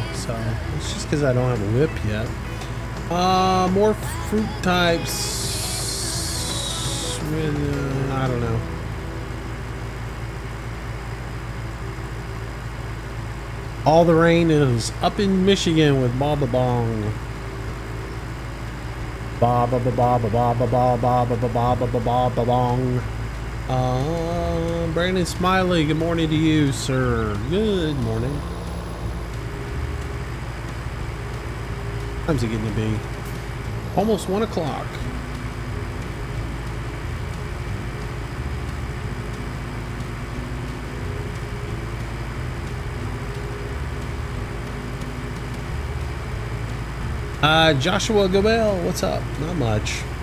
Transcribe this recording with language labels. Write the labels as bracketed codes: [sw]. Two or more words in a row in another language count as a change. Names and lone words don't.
[en] So it's just because I don't have a whip yet. More fruit types. I don't know. All the rain is up in Michigan with Baba Bong. Baba ba ba ba ba ba ba ba ba ba ba ba ba bong. Brandon Smiley, good morning to you, sir. Good morning. What time's it getting to be? Almost 1 o'clock. Joshua Gobel, what's up? Not much.